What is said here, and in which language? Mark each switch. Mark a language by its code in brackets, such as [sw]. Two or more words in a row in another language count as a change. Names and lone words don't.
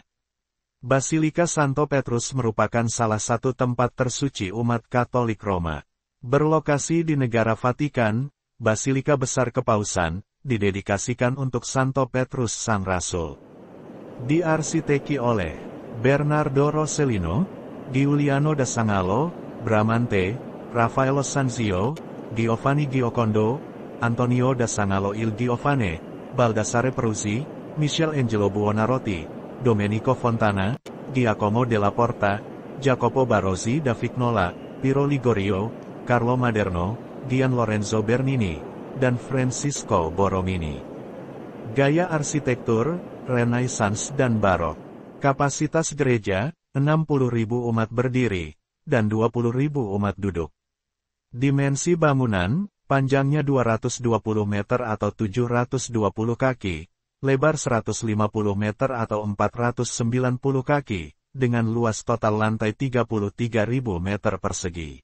[id] Basilika Santo Petrus merupakan salah satu tempat tersuci umat Katolik Roma. Berlokasi di negara Vatikan, Basilika Besar Kepausan, didedikasikan untuk Santo Petrus Sang Rasul. Diarsiteki oleh Bernardo Rossellino, Giuliano da Sangallo, Bramante, Raffaello Sanzio, Giovanni Giocondo, Antonio da Sangallo il Giovane, Baldassare Peruzzi, Michelangelo Buonarroti, Domenico Fontana, Giacomo della Porta, Jacopo Barozzi da Vignola, Piero Ligorio, Carlo Maderno, Gian Lorenzo Bernini, dan Francisco Borromini. Gaya arsitektur, Renaissance dan Barok. Kapasitas gereja, 60.000 umat berdiri, dan 20.000 umat duduk. Dimensi bangunan, panjangnya 220 meter atau 720 kaki, lebar 150 meter atau 490 kaki, dengan luas total lantai 33.000 meter persegi.